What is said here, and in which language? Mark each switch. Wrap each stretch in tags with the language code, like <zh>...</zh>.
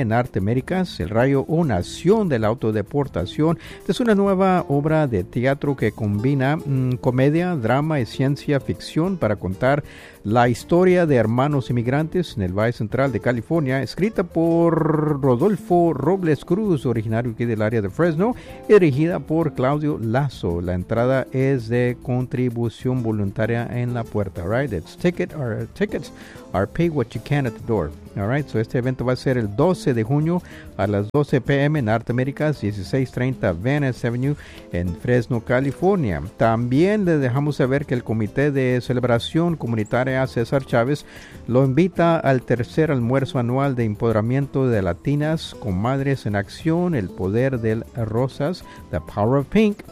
<es>en Arte Américas. El Rayo o Nación de la Autodeportación es una nueva obra de teatro que combina comedia, drama y ciencia ficción para contar la historia de hermanos inmigrantes en el Valle Central de California, escrita por Rodolfo Robles Cruz, originario aquí del área de Fresno, y dirigida por Claudio Lazo. La entrada es de contribución voluntaria en la puerta, right?</es> <en>It's ticket or tickets are pay what you can at the door. All right, so</en> <es>este evento va a ser el 12 de junio a las 12 p.m. en Arte Américas, 1630 Venice Avenue en Fresno, California. También le dejamos saber que el Comité de Celebración Comunitaria César Chávez lo invita al tercer almuerzo anual de empoderamiento de latinas con Madres en Acción, El Poder del Rosas, The Power of Pink.</es>